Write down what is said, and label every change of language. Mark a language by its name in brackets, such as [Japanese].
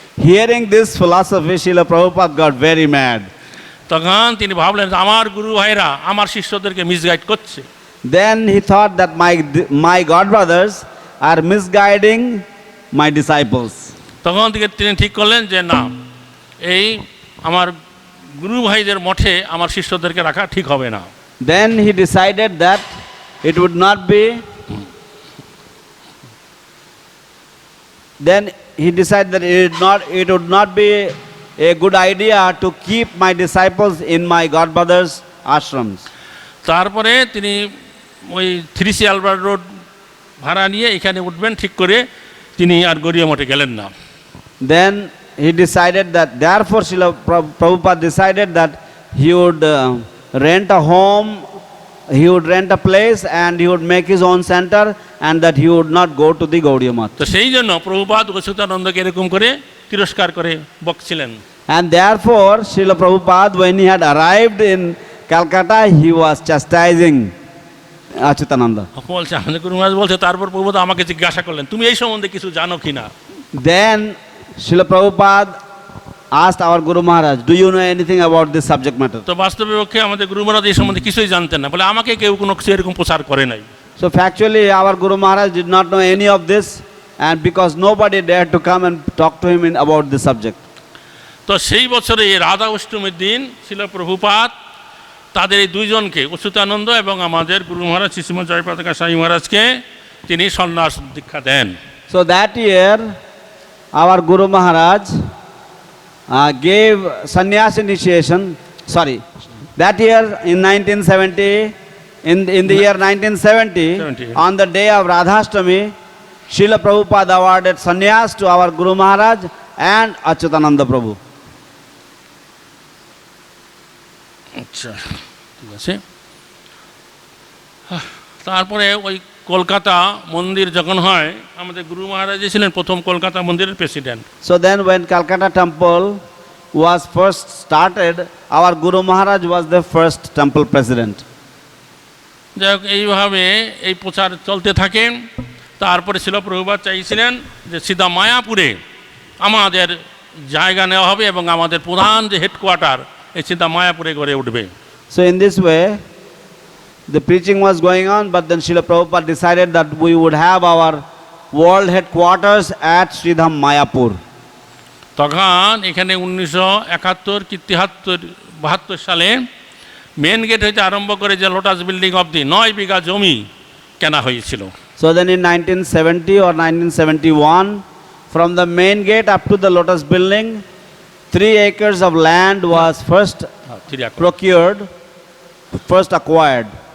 [English] Hearing this philosophy, Srila Prabhupada got very mad. [Bangla] তখন তিনি ভাবলেন আমার গুরু ভাইরা আমার শিষ্যদেরকে মিসগাইড করছে। [English] Then he thought that my godbrothers are misguiding my disciples. [Bangla] তখন থেকে তিনি ঠিক করলেন যে না, এই আমার গুরু ভাইদের মঠে আমার শিষ্যদেরকে রাখা ঠিক হবে না। [English] Then he decided that it would not be Then he decided that it would not be a good idea to keep my disciples in my godbrother's ashrams. [Bangla] তারপরে তিনি ওই 3C আলবার্ট রোড ভাড়া নিয়ে এখানে উঠবেন ঠিক করে তিনি আর গড়িয়া মঠে গেলেন না। [English] Then he decided that, therefore Srila Prabhupada decided that he would rent a home, he would rent a place and he would make his own center and that he would not go to the Gaudiya Math. [Bangla] তো সেই জন্য প্রভুপাদ অচ্যুতানন্দকে এরকম করে তিরস্কার করে বকছিলেন। [English] And therefore Srila Prabhupada, when he had arrived in Calcutta, he was chastising Achyutananda. [Bangla] বলছে আমাদের গুরু মহারাজ বলছে, তারপর প্রভুপাদ আমাকে জিজ্ঞাসা করলেন তুমি এই সম্বন্ধে কিছু জানো কিনা। [English] Then Srila Prabhupada asked our Guru Maharaj, do you know anything about this subject matter? [Bangla] তো বাস্তবে পক্ষে আমাদের গুরু মহারাজ এই সম্বন্ধে কিছুই জানতেন না, বলে আমাকে কেউ কোনো কিছু এরকম প্রচার করে নাই। [English] So factually our Guru Maharaj did not know any of this, and because nobody dared to come and talk to him about this subject. [Bangla] তো সেই বছরে এই রাধা অষ্টমীর দিন শিল প্রভুপাদ তাদের এই দুইজনকে অচ্যুতানন্দ এবং আমাদের গুরু মহারাজ শ্রীমৎ জয়পাতাকা স্বামী মহারাজকে তিনি সন্ন্যাস দীক্ষা দেন। [English] So that year our Guru Maharaj gave sannyas initiation. Sorry, that year in 1970, in the year 1970, 70. on the day of Radhashtami, Srila Prabhupada awarded sannyas to our Guru Maharaj and Achyutananda Prabhu. [Bangla] আচ্ছা, ঠিক আছে। তারপরে ওই কলকাতা মন্দির যখন হয়, আমাদের গুরু মহারাজ ছিলেন প্রথম কলকাতা মন্দিরের president. [English] So then when Calcutta temple was first started, our Guru Maharaj was the first temple president. [Bangla] যাই হোক, এইভাবে এই প্রচার চলতে থাকে। তারপরে শিল প্রভুপাদ চাইছিলেন যে সিধা মায়াপুরে আমাদের জায়গা নেওয়া হবে এবং আমাদের প্রধান যে হেডকোয়ার্টার এই সিধা মায়াপুরে গড়ে উঠবে। [English] So in this way the preaching was going on, but then Srila Prabhupada decided that we would have our world headquarters at Sri Dhama Mayapur. [Bangla] তখন এখানে 1971 কি 73 সালে মেন গেট হইতে আরম্ভ করে যে লোটাস বিল্ডিং অবধি 9 বিঘা জমি কেনা হয়েছিল। [English] So then in 1970 or 1971, from the main gate up to the lotus building, 3 acres of land was first procured, first acquired.